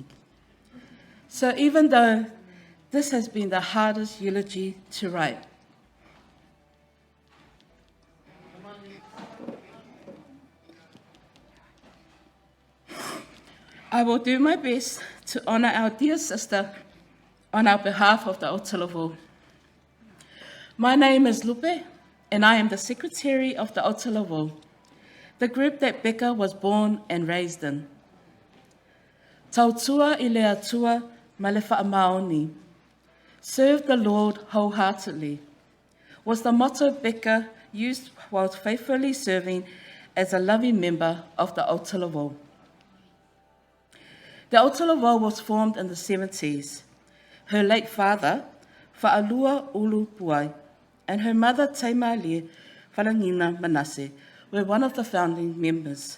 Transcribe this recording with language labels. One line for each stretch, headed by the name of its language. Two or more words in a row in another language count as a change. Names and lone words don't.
English: So even though this has been the hardest eulogy to write, I will do my best to honour our dear sister on our behalf of the Aotearoa. My name is Lupe, and I am the secretary of the Aotearoa, the group that Peka was born and raised in.
Samoan: Tautua I le atua ma le whaamaoni.
English: Serve the Lord wholeheartedly was the motto Peka used while faithfully serving as a loving member of the Aotearoa. The Aotearoa was formed in the 70s. Her late father, Whaalua Ulu Puai, and her mother, Taimalia Whalangina Manase, were one of the founding members.